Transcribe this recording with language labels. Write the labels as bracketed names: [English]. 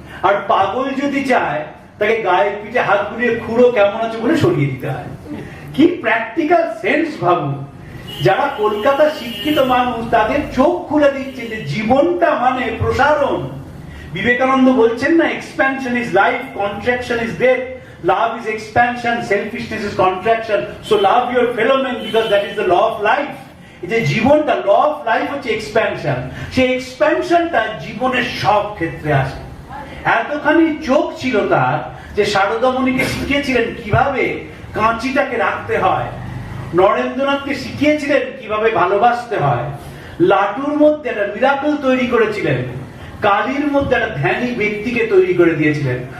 [Bangla] আর পাগল যদি যায় তাকে গায়ের পিঠে হাত বুলিয়ে খুঁড়ো কেমন আছে বলে সরিয়ে দিতে হয়। কি প্র্যাকটিক্যাল সেন্স ভাবুন। যারা কলকাতা শিক্ষিত মানুষ তাদের চোখ খুলে দিচ্ছে যে জীবনটা মানে প্রসারণ। বিবেকানন্দ বলছেন না [English] Expansion is life, contraction is death. love is expansion, selfishness is contraction. So love your fellow man because that is the law of life. [Bangla] এই যে জীবনটা ল অফ লাইফ হচ্ছে এক্সপ্যানশন, সেই এক্সপ্যানশনটা জীবনের সব ক্ষেত্রে আসে। এতখানি চোখ ছিল তার যে শারদামণিকে শিখিয়েছিলেন কিভাবে কাঁচিটাকে রাখতে হয়, নরেন্দ্রনাথকে শিখিয়েছিলেন কিভাবে ভালোবাসতে হয়, লাটুর মধ্যে একটা মিরাকল তৈরি করেছিলেন, কালীর মধ্যে একটা ধ্যানী ব্যক্তিকে তৈরি করে দিয়েছিলেন।